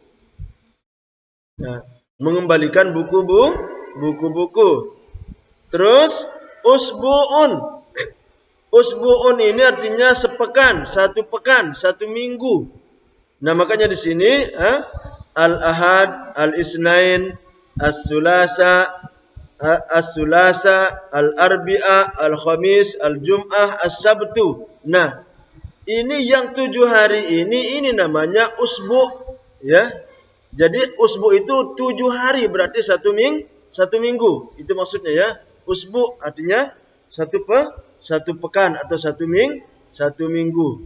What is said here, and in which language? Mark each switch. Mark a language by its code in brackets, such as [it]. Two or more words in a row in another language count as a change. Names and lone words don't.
[id] Nah, mengembalikan buku-buku. Terus usbu'un. Usbu'un ini artinya sepekan, satu pekan, satu minggu. Nah, makanya di sini [ar] الأحد، الاثنين، الثلاثاء، الثلاثاء، الأربعاء، الخميس، الجمعة, as-sabtu. [id] Nah, ini yang 7 hari ini namanya usbu, ya. Jadi usbu itu 7 hari, berarti satu minggu. Itu maksudnya ya. Usbu artinya satu pekan atau satu minggu.